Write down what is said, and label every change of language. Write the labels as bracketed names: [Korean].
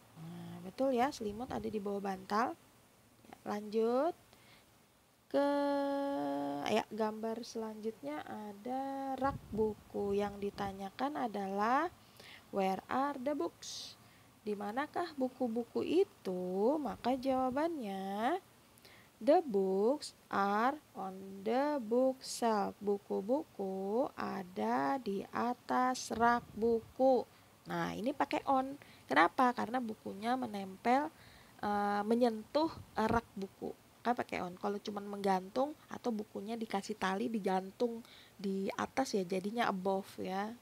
[Indonesian] Nah, betul ya, selimut ada di bawah bantal. Ya, lanjut ke gambar selanjutnya ada rak buku. Yang ditanyakan adalah [English] where are the books? [Indonesian] Di manakah buku-buku itu? Maka jawabannya [English] the books are on the bookshelf. [Indonesian] Buku-buku ada di atas rak buku. Nah, ini pakai on. Kenapa? Karena bukunya menempel menyentuh rak buku. Maka pakai on. Kalau cuma menggantung atau bukunya dikasih tali digantung di atas ya jadinya above ya.